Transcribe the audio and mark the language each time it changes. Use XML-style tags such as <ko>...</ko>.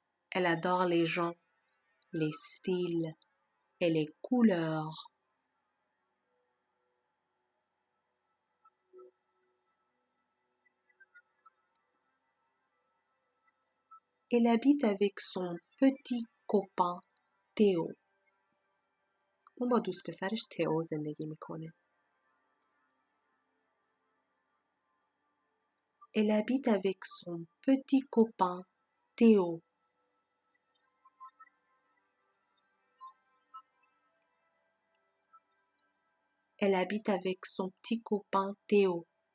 <fr>Elle adore les gens, les styles et les couleurs. Elle habite avec son petit copain Théo.</fr> <fa>اون با دوست پسرش تئو زندگی میکنه.</fa> <fr>Elle habite avec son petit copain Théo. Elle habite avec son petit copain Théo.</fr>